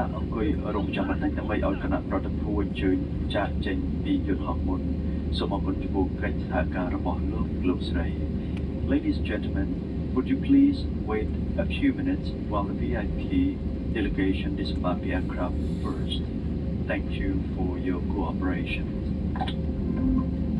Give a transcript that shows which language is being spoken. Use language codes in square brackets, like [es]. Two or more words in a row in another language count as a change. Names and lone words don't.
[km] អង្គុយរងចាំបន្តិចដើម្បីឲ្យគណៈប្រតិភូអញ្ជើញចាកចេញពីយន្តហោះមុនសូមអរគុណចំពោះកិច្ចសហការរបស់លោកស្រី [en] Ladies and gentlemen, would you please wait a few minutes while the VIP delegation disembark the aircraft first? Thank you for your cooperation.